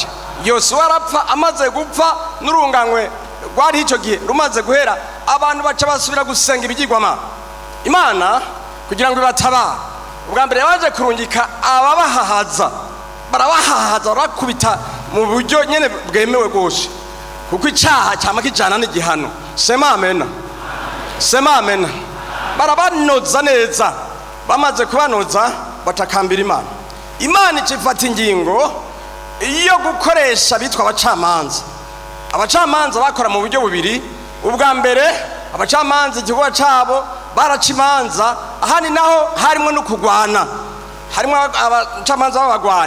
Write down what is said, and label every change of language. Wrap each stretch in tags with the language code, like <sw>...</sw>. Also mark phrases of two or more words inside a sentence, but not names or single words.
<rn>Yose warapfa amaze gupfa n'urunganywe rwari icyo gihe rumaze guhera abantu baca basubira gusenga ibigirwamana. Imana kugira ngo ibatabara ubwa mbere yaje kurungika ababahahaza barabahahaza barakubita mu buryo nyene bwemewe gose kuko icyaha cyama kijana n'igihano.</rn> <sw>Sema amen, sema amen.</sw> <rn>Barabanoza neza, bamaze kubanoza batakambira Imana. Imana icifata ingingo iyo gukoresha bitwa abacamanza. Abacamanza bakora mu buryo bubiri. Ubwa mbere abacamanza igihugu cyabo baracimanza ahani naho harimo no kugwana, harimo abacamanza babagwanya.</rn>